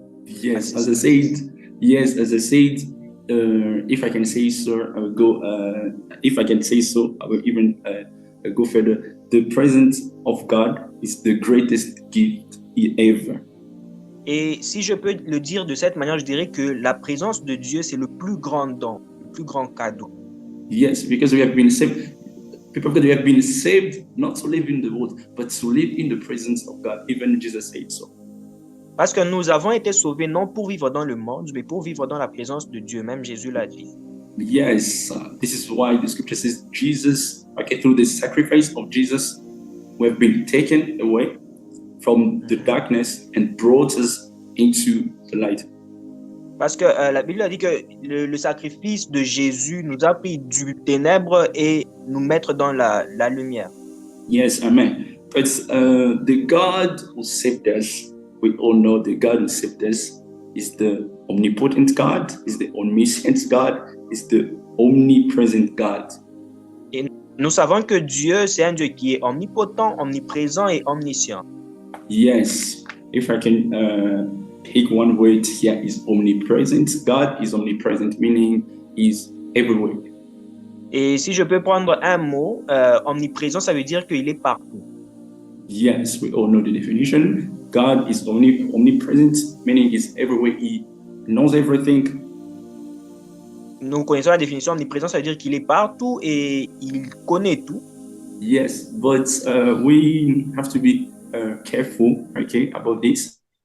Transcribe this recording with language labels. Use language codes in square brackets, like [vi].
[en] Yes, as I said, if I can say so, I will go. If I can say so, I will even go further. The presence of God is the greatest gift ever. [fr] Et si je peux le dire de cette manière, je dirais que la présence de Dieu, c'est le plus grand don, le plus grand cadeau. [en] Yes, because we have been saved. People of God, we have been saved not to live in the world, but to live in the presence of God. Even Jesus said so. [fr] Parce que nous avons été sauvés non pour vivre dans le monde, mais pour vivre dans la présence de Dieu. Même Jésus l'a dit. [en] Yes, this is why the scripture says Jesus, okay, through the sacrifice of Jesus, we have been taken away from the darkness and brought us into the light. [fr] Parce que la Bible a dit que le sacrifice de Jésus nous a pris du ténèbre et nous mettre dans la lumière. [en] Yes, amen. But the God who saved us, we all know the God who saved us is the omnipotent God, is the omniscient God, is the omnipresent God. [fr] Et nous savons que Dieu, c'est un Dieu qui est omnipotent, omniprésent et omniscient. [en] Yes, if I can pick one word here, is omnipresent. God is omnipresent, meaning he's everywhere. [fr] Et si je peux prendre un mot, omniprésent, ça veut dire qu'il est partout. [en] Yes, we all know the definition. God is omnipresent, meaning he's everywhere. He knows everything. [fr] Nous connaissons la définition omniprésent, ça veut dire qu'il est partout et il connaît tout. [en] Yes, but we have to be careful, okay, about this.